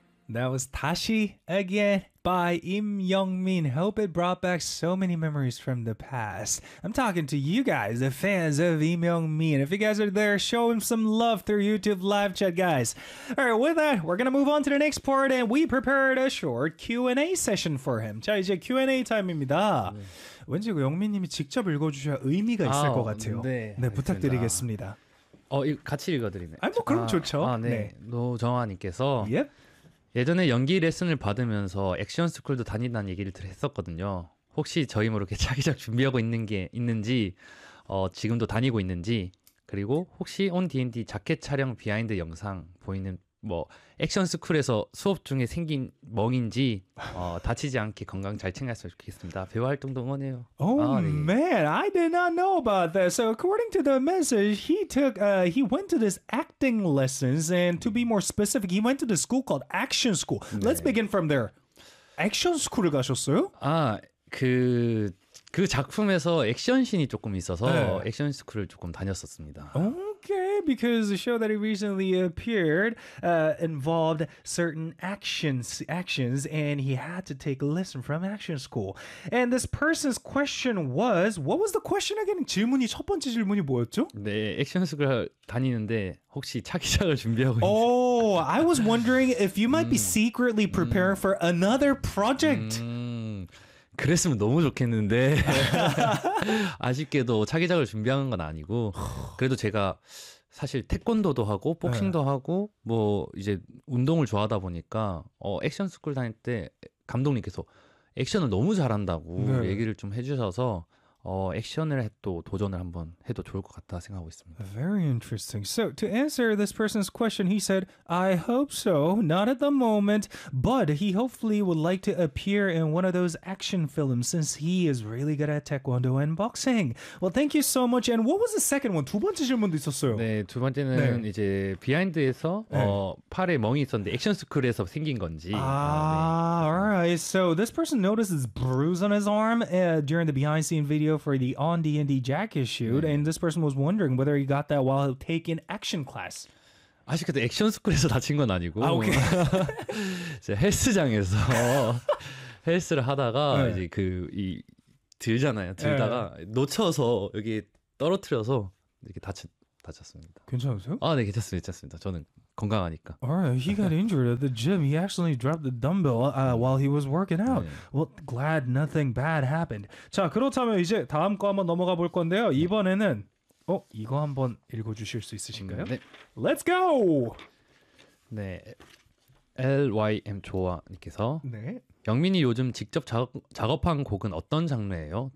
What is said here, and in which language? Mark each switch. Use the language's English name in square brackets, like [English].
[English] That was Tashi Again by Im Young-min. Hope it brought back so many memories from the past. I'm talking to you guys, the fans of Im Young-min. If you guys are there, show him some love through YouTube live chat, guys. All right, with that, we're going to move on to the next part, and we prepared a short Q&A session for him. [Korean] 자, 이제 Q&A 타임입니다. 왠지 그 영민님이 직접 읽어주셔야 의미가 있을 것 같아요. 네, 네 부탁드리겠습니다. 어, 같이 읽어드리면. 아니, 뭐 그럼 좋죠. 아, 네. 노정아님께서. 네. Yep. 예전에 연기 레슨을 받으면서 액션 스쿨도 다닌다는 얘기를 했었거든요. 혹시 저희 모르게 차기작 준비하고 있는 게 있는지, 지금도 다니고 있는지, 그리고 혹시 온 D&D 자켓 촬영 비하인드 영상 보이는 뭐 액션 스쿨에서 수업 중에 생긴 멍인지 다치지 않게 건강 잘 챙겼으면 좋겠습니다. 배우 활동도 응원해요. [English] Oh 아, 네. man, I did not know about that. So according to the message, he went to this acting lessons, and to be more specific, he went to the school called Action School. 네. Let's begin from there. Action School을 가셨어요? [Korean] 아, 그 작품에서 액션씬이 조금 있어서 네. 액션스쿨을 조금 다녔었습니다. [English] Okay, because the show that he recently appeared involved certain actions and he had to take a lesson from action school. And this person's question was, what was the question again? [Korean] 질문이 첫 번째 질문이 뭐였죠? 네, 액션스쿨 다니는데 혹시 차기작을 준비하고 있는지. [English] Oh, I was wondering if you might be secretly preparing for another project. [Korean] 그랬으면 너무 좋겠는데 아쉽게도 차기작을 준비하는 건 아니고 그래도 제가 사실 태권도도 하고 복싱도 하고 뭐 이제 운동을 좋아하다 보니까 액션 스쿨 다닐 때 감독님께서 액션을 너무 잘한다고 네. 얘기를 좀 해주셔서 액션을 또 도전을 한번 해도 좋을 것 같다 생각하고 있습니다. [English] Very interesting. So to answer this person's question, he said, I hope so, not at the moment, but he hopefully would like to appear in one of those action films since he is really good at taekwondo and boxing. Well, thank you so much. And what was the second one? 두 번째 질문도 있었어요. [Korean] 네, 두 번째는 네. 이제 비하인드에서 네. 팔에 멍이 있었는데 액션 스쿨에서 생긴 건지. [English] 아, 네. All right. So this person notices bruise on his arm during the behind scene video. For the On D&D jacket shoot, 네. and this person was wondering whether he got that while taking action class. [Korean] 아쉽게도 액션 스쿨에서 다친 건 아니고, [English] 아, okay. [Korean] 이제 헬스장에서 헬스를 하다가 네. 이제 그 이 들잖아요, 들다가 네. 놓쳐서 여기 떨어뜨려서 이렇게 다쳤습니다. 괜찮으세요? 아, 네, 괜찮습니다. 저는 건강하니까. [English] Alright, he got injured at the gym. He actually dropped the dumbbell while he was working out. 네. Well, glad nothing bad happened. [Korean] 자, 그렇다면 이제 다음 거 한번 넘어가 볼 건데요. 이번에는 이거 한번 읽어주실 수 있으신가요? 네. [English] Let's go! [Korean] 네, LYM 조아님께서 네. 영민이 요즘 직접 작업한 곡은 어떤 장르예요?